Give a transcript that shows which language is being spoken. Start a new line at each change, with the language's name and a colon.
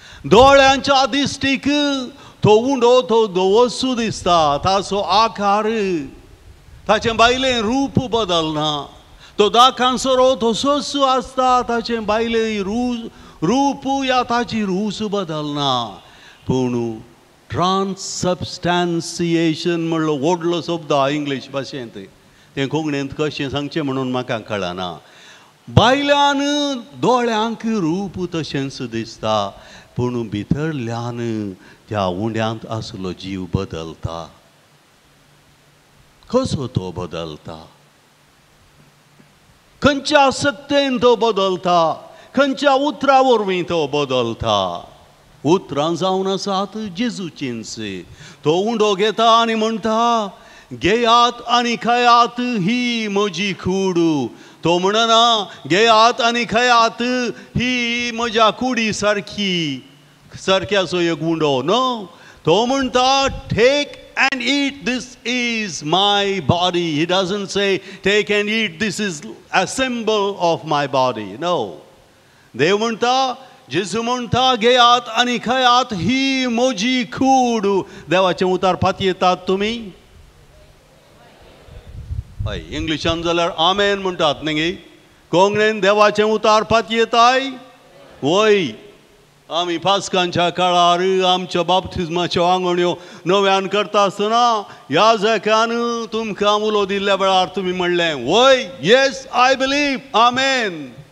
Goan Konkani: दोळ्यांच्या दिश्टीक तो उंडो तो दोवोसू दिसता, ताचो आकार, ताचें भायलें रूप बदलना. तो दाकान सोरो तसोच आसता, ताचें भायलें रूप या ताची रूच बदलना. पूण ट्रान्सबस्टॅन्सिएशन म्हणलो व्हडलो शब्द हा इंग्लीश भाशेंत. तें कोंकणींत कशें सांगचें म्हणून म्हाका कळना. भायल्यान दोळ्यांक रूप तशेंच दिसता, पूण भितरल्यान त्या उंड्यांत आसलो जीव बदलता. कसो तो बदलता? खंयच्या सत्तेन तो बदलता? खंयच्या उतरा वरवीं तो बदलता? उतरां जावन आसात जेजूचींच. तो उंडो घेता आनी म्हणटा घेयात आनी खायात, ही म्हजी कूड. तो म्हणना घेयात आनी खायात, ही म्हज्या कुडी सारक्याचो एक उंडो.
English: no,
Goan Konkani: तो म्हणटा
English: Take and eat, this is my body. He doesn't say take and eat, this is a symbol of my body. No.
Goan Konkani: देव म्हणटा, जेजू म्हणटा घेयात आनी खायात, ही म्हजी कूड. देवाचें उतार फाती येतात तुमी? हय, इंग्लिशान जाल्यार आमेन म्हणटात न्ही. कोंकणीन देवाचें उतार फाती येताय? वय. आमी पास्कांच्या काळार आमच्या बाप्तिस्माच्यो आंगवण्यो नव्यान करता आसतना याजकान तुमकां उलो दिल्ल्या वेळार तुमी म्हणलें वय,
English: yes I believe,
Goan Konkani: आमेन.